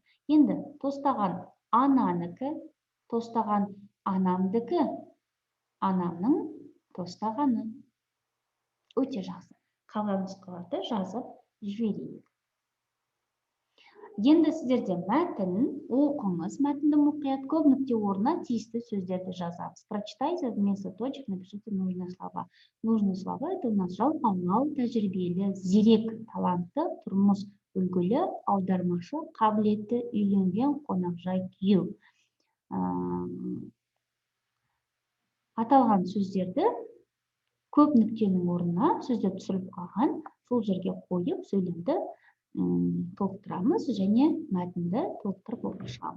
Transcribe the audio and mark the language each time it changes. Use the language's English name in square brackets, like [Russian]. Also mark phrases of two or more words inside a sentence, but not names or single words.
[Kazakh] Енді тостаған ананікі, тостаған анамдікі, анамның тостағаны. Өте жақсы. Қалған нұсқаларды жазып жіберейік. Енді сіздерде мәтін оқыңыз, мәтінді мұқият, көп нүкте орнына тиісті сөздерді жазамыз. [Russian] Прочитайте вместо точек, напишите нужные слова. Нужные слова это у нас [Kazakh] жалқаулау, тәжірибелі, зерек, талантты, тұрмыс үлгілі, аудармашы, қабілетті, үйленген, қонақжай, күйеу. аталған сөздерді көп нүктенің орнына сөздер түсіріліп қалған сол жерге қойып сөйлемді толықтырамыз және мәтінді толықтырып оқып шығамыз.